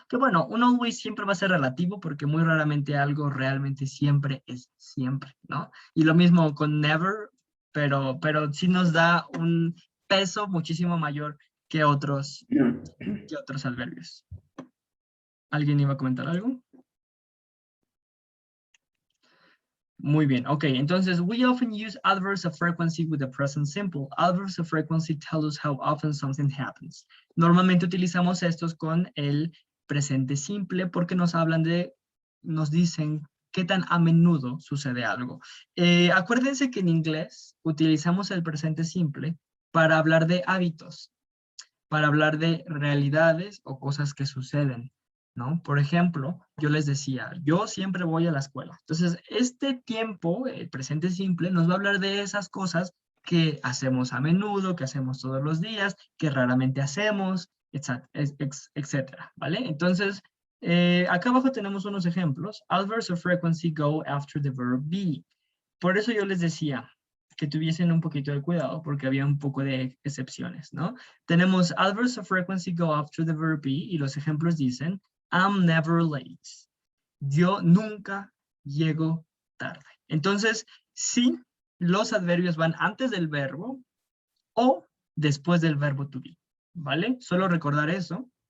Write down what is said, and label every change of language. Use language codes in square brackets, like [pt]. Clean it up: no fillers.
[es] Que bueno, un always siempre va a ser relativo porque muy raramente algo realmente siempre es siempre, ¿no? Y lo mismo con never, pero sí nos da un peso muchísimo mayor que otros adverbios. ¿Alguien iba a comentar algo? Muy bien, ok, entonces, [en] we often use adverbs of frequency with the present simple. Adverbs of frequency tell us how often something happens. [es] Normalmente utilizamos estos con el presente simple porque nos dicen qué tan a menudo sucede algo. Acuérdense que en inglés utilizamos el presente simple para hablar de hábitos, para hablar de realidades o cosas que suceden, ¿no? Por ejemplo, yo les decía, yo siempre voy a la escuela. Entonces, este tiempo, el presente simple, nos va a hablar de esas cosas que hacemos a menudo, que hacemos todos los días, que raramente hacemos, etcétera, ¿vale? Entonces, acá abajo tenemos unos ejemplos. [en] Adverbs of frequency go after the verb be. [es] Por eso yo les decía que tuviesen un poquito de cuidado porque había un poco de excepciones, ¿no? Tenemos [en] adverbs of frequency go after the verb be [es] y los ejemplos dicen [en] I'm never late. [es] Yo nunca llego tarde. Entonces, sí, los adverbios van antes del verbo o después del verbo to be, ¿vale? Solo recordar eso.